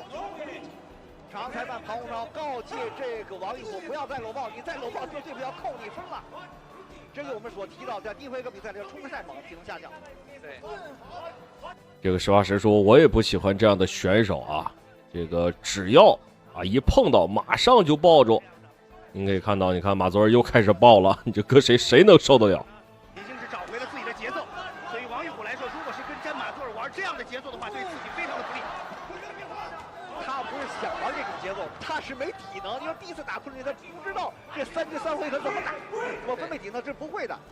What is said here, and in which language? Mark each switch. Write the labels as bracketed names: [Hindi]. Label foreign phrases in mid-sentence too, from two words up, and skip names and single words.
[Chinese] 場上裁判龐洪超告誡這個王玉虎不要再摟抱，你再摟抱就对手要扣你分了。這個我們所提到在第一回合比賽裡衝得太猛，體能下降。對，這個實話實說，我也不喜歡這樣的選手啊。這個只要一碰到馬上就抱住，您可以看到，你看馬佐爾又開始抱了，你這搁誰能受得了？已經是找回了自己的節奏。對於王玉虎來說，如果是跟詹馬佐爾玩這樣的節奏的話，對自己非常的不利。他不是想玩這種節奏，他是沒體能。因為第一次打昆崙決，他不知道這3回合怎麼打，我分配體能是不會的。